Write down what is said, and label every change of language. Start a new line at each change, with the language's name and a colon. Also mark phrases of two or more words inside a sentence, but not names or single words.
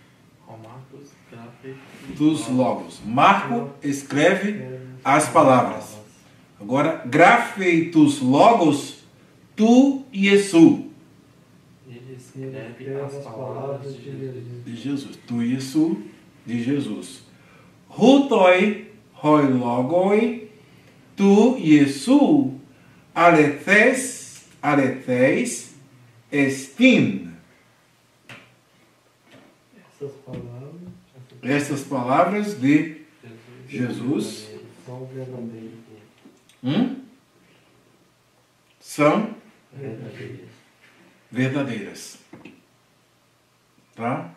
Greek: τοὺς λόγους.
Portuguese: Marco escreve as palavras.
Greek: Agora, γράφει τοὺς λόγους, τοῦ, Ἰησοῦ.
Portuguese: Ele escreve as palavras De Jesus.
Greek: τοῦ, Ἰησοῦ,
Portuguese: de Jesus.
Greek: Οὗτοι, οἱ λόγοι, τοῦ, Ἰησοῦ, ἀληθεῖς, ἐστιν.
Portuguese: Essas palavras de Jesus são verdadeiras. São verdadeiras. Tá?